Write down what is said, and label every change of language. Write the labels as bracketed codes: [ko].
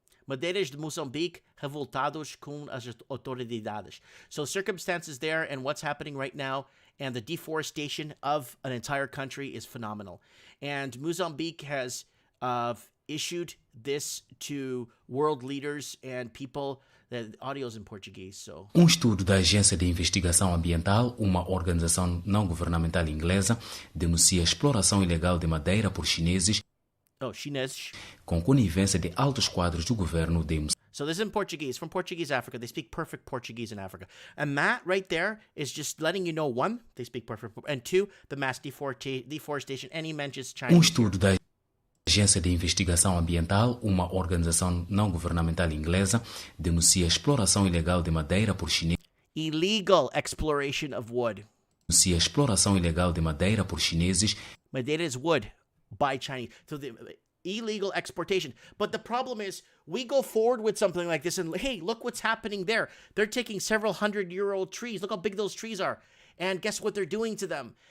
[pt] Madeiras de Moçambique revoltados com as autoridades. [en] So circumstances there and what's happening right now and the deforestation of an entire country is phenomenal. And Mozambique has issued this to world leaders and people. The audio's in Portuguese, so. [pt] Estudo da Agência de Investigação Ambiental, uma organização não governamental inglesa, denuncia a exploração ilegal de madeira por chineses com conivência de altos quadros do governo de Moçambique. [en] So this is in Portuguese, from Portuguese Africa. They speak perfect Portuguese in Africa. And that right there is just letting you know, 1, they speak perfect, and 2, the mass deforestation, and he mentions China. [pt] Estudo da Agência de Investigação Ambiental, uma organização não governamental inglesa, denuncia a exploração ilegal de madeira por chineses. [en] Illegal exploration of wood. [pt] Denuncia a exploração ilegal de madeira por chineses. [en] Madeira is wood by Chinese. So illegal exportation. But the problem is, we go forward with something like this, and hey, look what's happening there. They're taking several 100-year-old trees. Look how big those trees are. And guess what they're doing to them?